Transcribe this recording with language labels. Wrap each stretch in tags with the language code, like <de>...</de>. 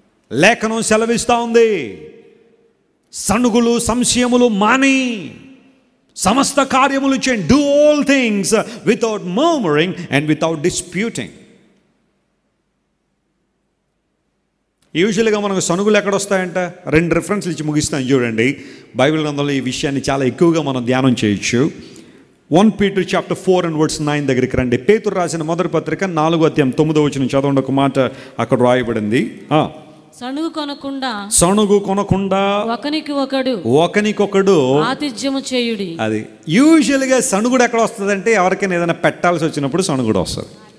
<te>లేఖనం సెలవిస్తూ ఉంది, సణుగులు సంశయములు మాని సమస్త కార్యములు చేయండి.</te> <en>Do all things without murmuring and without disputing.</en> <te>యూజువల్గా మనకు సణుగులు ఎక్కడొస్తాయంట? 2 రిఫరెన్స్లు ఇచ్చి ముగిస్తాను చూడండి. బైబిల్ గ్రంథంలో ఈ విషయాన్ని చాలా ఎక్కువగా మనం ధ్యానం చేయొచ్చు.</te> <en>1 Peter chapter 4 and verse 9</en> <te>దగ్గరికి రండి. పేతురు రాసిన మొదటి పత్రిక 4వ అధ్యాయం 9వ వచనం చదవండి. ఒక మాట అక్కడ రాయబడింది, సణుగు కొనకుండా ఒకనికొకడు ఆతిథ్యము చేయుడి. అది యూజువల్గా సణుగుడు ఎక్కడ వస్తుందంటే, ఎవరికైనా ఏదైనా పెట్టాల్సి వచ్చినప్పుడు సణుగుడు వస్తుంది.</te>